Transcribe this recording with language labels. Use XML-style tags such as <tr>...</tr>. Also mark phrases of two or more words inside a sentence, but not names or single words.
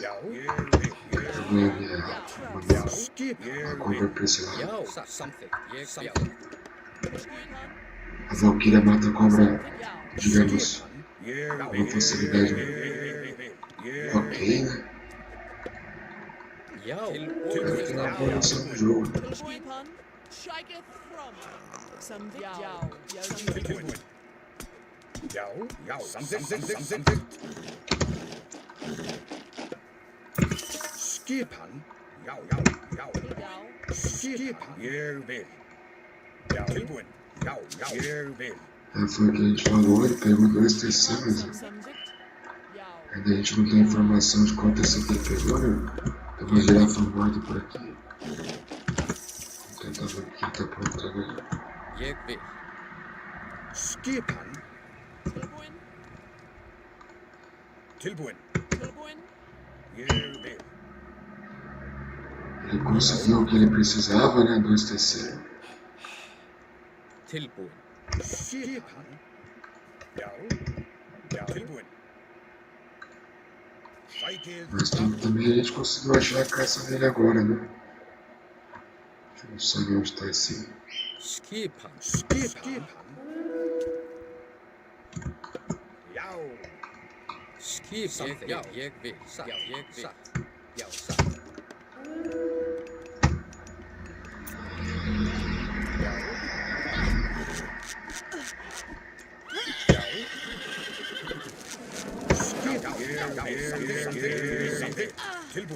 <pt>Eu vou mandar a compra pra esse lado. A Valkyria mata a cobra, digamos, com uma facilidade. Ok, né? Deve ter uma boa noção do jogo.</pt> <is>Skipan. Já. Skipan. Ég vil. Já. Tilbúin. Já. Ég vil.</is> <pt>Foi o que a gente falou, ele pegou 2 TC, mas ainda a gente não tem informação de qual TC que ele pegou, né? Tem uma girafa morta por aqui. Vamos tentar ver o que ele tá aprontando ali.</pt> <is>Skipan. Tilbúin. Ég vil.</is> <pt>Ele conseguiu o que ele precisava, né? 2 TC.</pt> <is>Tilbúin. Skipan. Já. Tilbúin.</is> <pt>Mas também a gente conseguiu achar a caça dele agora, né? Deixa eu saber onde tá esse.</pt> <is>Skipan. Já. Skipan. Ég vil. Já. Tilbúin.</is>